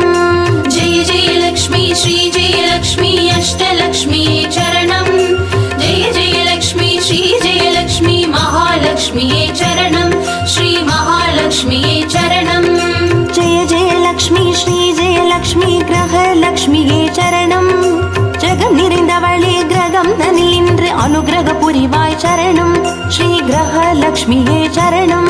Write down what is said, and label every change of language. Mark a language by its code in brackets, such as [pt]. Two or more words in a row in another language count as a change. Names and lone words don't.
[sa] जय जय लक्ष्मी श्री जय लक्ष्मी अष्टलक्ष्मी चरणं जय जय लक्ष्मी श्री जय लक्ष्मी महालक्ष्मी चरणं श्री महालक्ष्मी चरणं जय जय लक्ष्मी श्री जय लक्ष्मी ग्रहलक्ष्मिये [ta] சரணம் ஜெகம் நிறைந்தவளே கிரகம் தனில் இன்று அனுகிரக புரிவாய் சரணம் ஸ்ரீ கிரகலக்ஷ்மியே சரணம்